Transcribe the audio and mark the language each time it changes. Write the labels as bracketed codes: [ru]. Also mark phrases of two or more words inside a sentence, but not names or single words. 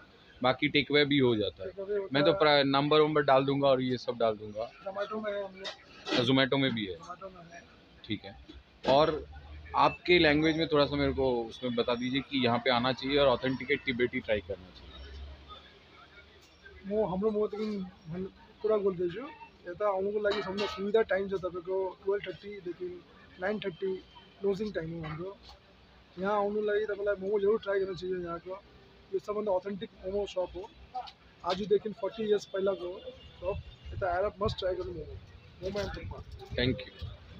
[hi] बाकी [en] take away [hi] भी हो जाता है। मैं तो नंबर वंबर डाल दूंगा और ये सब डाल दूंगा। जोमेटो में भी है, ठीक है। और आपके लैंग्वेज में थोड़ा सा मेरे को उसमें बता दीजिए कि यहाँ पे आना चाहिए और [en] authenticate Tibetan try [hi] करना चाहिए। [ne] मो हाम्रो मो तकिन कुरा बोल्दैछु, यता आउनुको लागि सबभन्दा सुविधा टाइम छ तपाईँको 12:30 देखि 9:30 [en] closing time [ne] हो हाम्रो। यहाँ आउनु लागि तपाईँलाई मोमो जरुर ट्राई गर्न चाहिए। यहाँको यो सबभन्दा अथेन्टिक मोमो सप हो, आजदेखि 40 इयर्स पहिलाको सप। यता आएर [en] must try [ne] गर्नु मोमो एन्ड थुक्पा। [en] thank you.